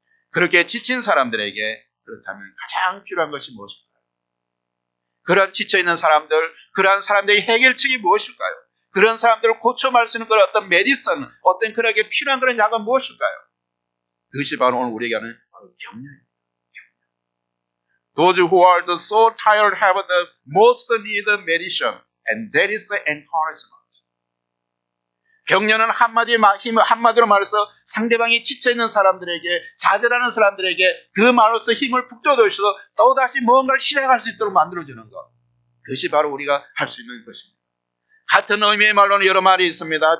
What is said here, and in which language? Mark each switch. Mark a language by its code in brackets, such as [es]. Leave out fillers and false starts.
[ko] 그렇게 지친 사람들에게 그렇다면 가장 필요한 것이 무엇일까요? 그런 지쳐있는 사람들, 그러한 사람들의 해결책이 무엇일까요? 그런 사람들을 고쳐말 수 있는 그런 어떤 메디슨, 어떤 그에게 필요한 그런 약은 무엇일까요? 그것이 바로 오늘 우리에게 하는 바로 격려입니다. [en] Those who are so tired have the most need medicine, and that is the encouragement. [ko] 격려는 한마디로 말해서 상대방이 지쳐있는 사람들에게, 좌절하는 사람들에게 그 말로서 힘을 북돋우셔서 또다시 무언가를 시작할 수 있도록 만들어주는 것. 그것이 바로 우리가 할 수 있는 것입니다. 같은 의미의 말로는 여러 말이 있습니다.